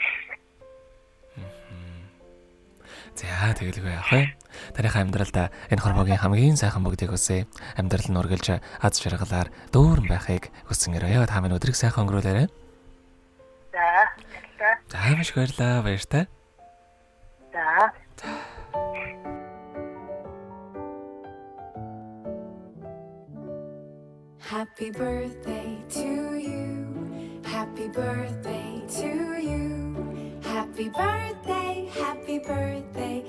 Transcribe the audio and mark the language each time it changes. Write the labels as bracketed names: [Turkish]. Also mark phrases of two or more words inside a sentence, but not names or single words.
[Mongolian] За тэгэлгүй яах вэ? Тарихаа амьдралд энэ хорвогийн хамгийн сайхан бүгдийг хүсье. Амьдрал нь үргэлж аз жаргалаар дүүрэн байхыг хүсэн өрөө. Та минь өдрийг сайхан өнгөрүүлээрэй. За маш баярлалаа. Баяртай. За. [English] Happy birthday to you. Happy birthday to you. Happy birthday, happy birthday.